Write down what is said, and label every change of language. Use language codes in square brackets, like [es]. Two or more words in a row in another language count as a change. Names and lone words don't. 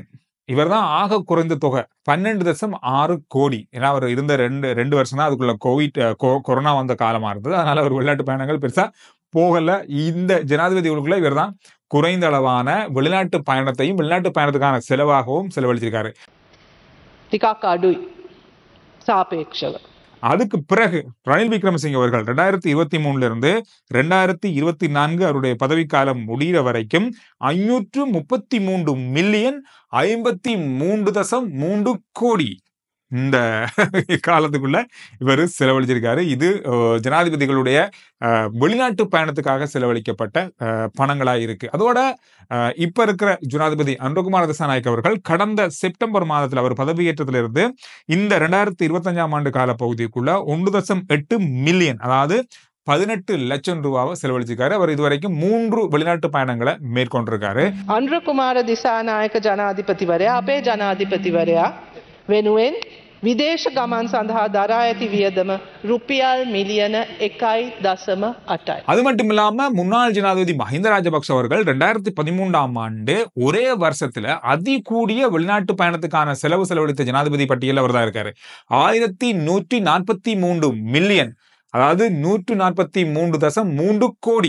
[ta] இவர் தான் ஆக குறைந்த தொகை 12.6 கோடி. ஏன்னா அவர் இருந்த ரெண்டு வருஷம் தான் அதுக்குள்ள கொரோனா வந்த காலமா இருந்தது. அதனால அவர் வெளிநாட்டு பயணங்கள் பெருசா போகல. இந்த ஜனாதிபதிகளுக்குள்ள இவர் தான் குறைந்த அளவான வெளிநாட்டு பயணத்தையும் வெளிநாட்டு பயணத்துக்கான செலவாகவும் செலவழிச்சிருக்காரு. [si] ටිකක් අඩුයි සාපේක්ෂව. [ta] அதுக்கு பிறகு ரணில் விக்ரமசிங்க அவர்கள் 2023 2024 அவருடைய பதவிக்காலம் முடிகிற வரைக்கும் 533 மில்லியன் 53.3 கோடி இந்த காலத்துக்குள்ள இவர் செலவழிச்சிருக்காரு. இது ஜனாதிபதிகளுடைய வெளிநாட்டு பயணத்துக்காக செலவழிக்கப்பட்ட பணங்களா இருக்கு. அதோட இப்ப இருக்கிற ஜனாதிபதி அனுரகுமார திசாநாயக்க அவர்கள் கடந்த செப்டம்பர் மாதத்தில் அவர் பதவியேற்றத்திலிருந்து இந்த 2025 ஆண்டு கால பகுதிக்குள்ள 1.8 மில்லியன், அதாவது 18 லட்சம் ரூபாவை செலவழிச்சிருக்காரு. அவர் இதுவரைக்கும் 3 வெளிநாட்டு பயணங்களை மேற்கொண்டிருக்காரு. [si] අනුරකුමාර දිසානායක ජනාධිපතිවරයා අපේ ජනාධිපතිවරයා වෙනුවෙන් විදේශ ගමන් සඳහා දරා ඇති වියදම රුපියල් මිලියන 1.8යි. [ta] அது மட்டும் இல்லாம முன்னாள் ஜனாதிபதி மஹிந்த ராஜபக்ச அவர்கள் 2013 ஆண்டு ஒரே வருஷத்துல அதிகூடிய வெளிநாட்டு பயணத்துக்கான செலவழித்த ஜனாதிபதி பட்டியல் அவர் தான் இருக்காரு. 1143 மில்லியன், அதாவது 143.3 கோடி.